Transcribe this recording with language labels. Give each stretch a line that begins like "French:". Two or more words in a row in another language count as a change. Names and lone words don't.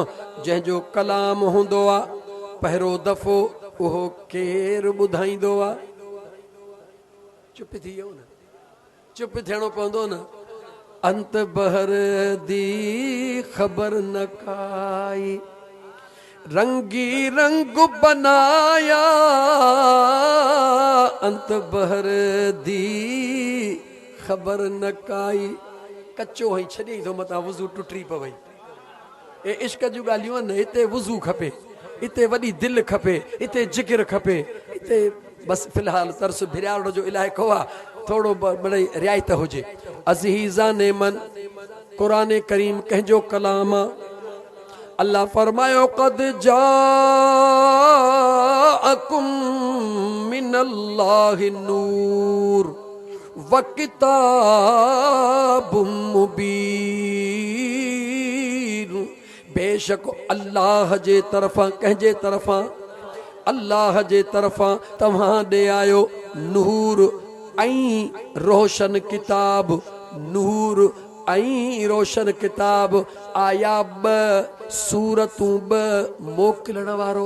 Sindhi: जंहिंजो कलाम हूंदो आहे, पहिरियों दफ़ो उहो केरु ॿुधाईंदो आहे? चुप थी वियो न, चुप थियणो पवंदो न।
Punjabi: ਅੰਤ ਬਹਰ ਦੀ ਖ਼ਬਰ ਨ ਕਾਈ, ਰੰਗੀ ਰੰਗ ਬਣਾਇਆ, ਅੰਤ ਬਹਰ ਦੀ ਖ਼ਬਰ ਨ ਕਾਈ।
Sindhi: कच्चो हई छॾे थो मतां वुज़ू टुटी पवई। ए इश्क जूं ॻाल्हियूं आहिनि। हिते वुज़ू खपे, हिते वॾी दिलि खपे, हिते जिगर खपे, हिते बसि फ़िलहाल तर्स भिरावड़ जो इलाइक़ो आहे, थोरो बड़े रियायत हुजे।
Persian: عزیزان من,
Sindhi: क़ुरान करीम कंहिंजो कलाम आहे। अल्लाह फरमायो,
Arabic: قد جاءكم من الله نور وكتاب مبين.
Sindhi: बेशक अल्लाह जे तरफ़ां, कंहिंजे तरफ़ां? अल्लाह जे तरफ़ां तव्हां ॾे आयो नूर ऐं रोशन किताब। नूर ऐं रोशन किताब आया ॿ सूरतूं, ॿ मोकिलण वारो।